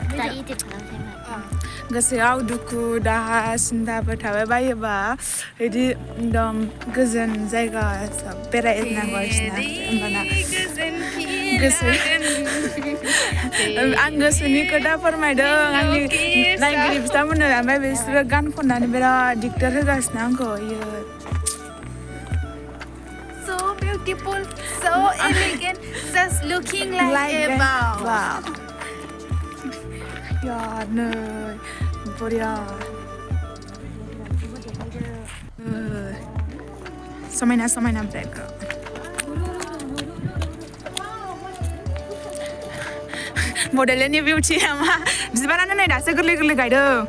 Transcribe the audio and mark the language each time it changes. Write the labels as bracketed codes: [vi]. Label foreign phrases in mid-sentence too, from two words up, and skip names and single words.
[brx] गोसोआव दुखु दाहा सिन्थाफोर थाबाय बायोबा बिदि एकदम गोजोन जायगा बेरायनांगौ आरोखिना होमबाना आं गोसोनि खोथा फोरमायदों आंनि नायगिरि बिथांमोननो ओमफ्राय बिसोरो गान खननानै बिराद दिगदार होगासिनो आंखौ [en] So beautiful, so elegant, just looking like a wow. [brx] Ya नै बरिया समायना ब्रेक बड'लेण्डनि बिउटि नामा बिबारानो नै दासो गोरलै गायदों